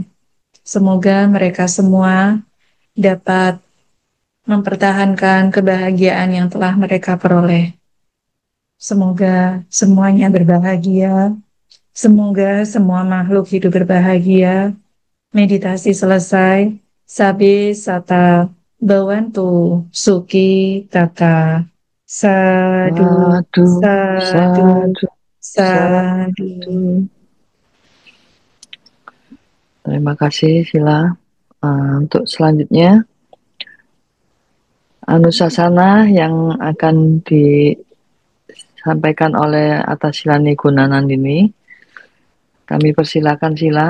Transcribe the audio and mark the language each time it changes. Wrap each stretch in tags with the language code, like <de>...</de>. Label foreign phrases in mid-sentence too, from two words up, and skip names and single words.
<id>Semoga mereka semua dapat mempertahankan kebahagiaan yang telah mereka peroleh. Semoga semuanya berbahagia. Semoga semua makhluk hidup berbahagia. Meditasi selesai.</id> <pi>Sabi sata bawantu suki tata. Sadu, Sadu, sadu, sadu, sadu. sadu.</pi> <id>Terima kasih Sila. Untuk selanjutnya, Anusasana yang akan disampaikan oleh Atasilani Gunanandini. Kami persilakan Sila.</id>